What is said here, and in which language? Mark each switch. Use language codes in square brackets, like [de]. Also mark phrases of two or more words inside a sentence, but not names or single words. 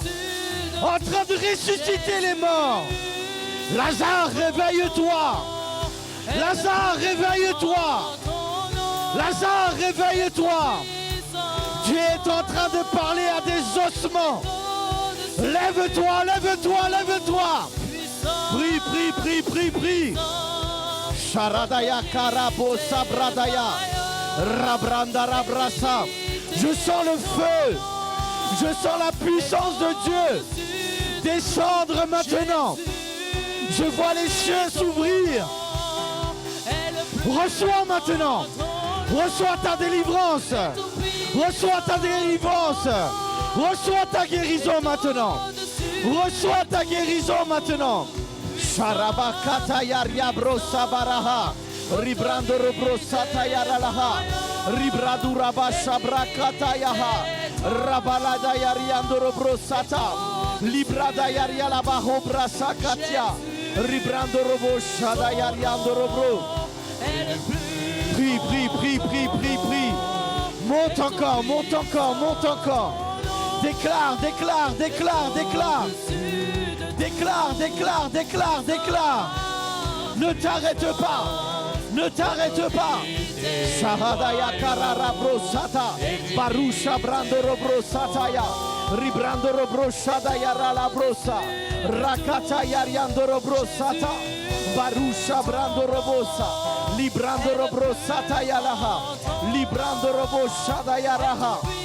[fr] En train de ressusciter les morts. Lazare, réveille-toi. Lazare, réveille-toi. Lazare, réveille-toi. Tu es en train de parler à des ossements. Lève-toi, lève-toi, lève-toi. Prie, prie, prie, prie, prie. Sharadaya karabo sabradaya. Rabranda rabrasa. Je sens le feu. Je sens la puissance de Dieu descendre maintenant. Je vois les cieux s'ouvrir. Reçois maintenant. Reçois ta délivrance. Reçois ta délivrance. Reçois ta guérison maintenant. Reçois ta guérison maintenant. Sharabakata yaria brosa baraha. Ribrando robrosata yaralaha. Ribradura basha brakata yaha. Rabalada yariando robrosata. Librada yaria la baho brasa katia. Ribrando robo shada yariando robro. Prie, prie, prie, prie, prie, prie. Monte encore, monte encore, monte encore. Déclare, déclare, déclare, déclare. Déclare, déclare, déclare, déclare. Ne t'arrête pas. Ne t'arrête pas. Shahadaya karara brosata. Barusha brando robrosata ya. Ribrando robroshada yara la brosa. Rakata yariando robrosata. Barusha brando robosa. Librando robrosata yalaha. Librando roboshada yaraha.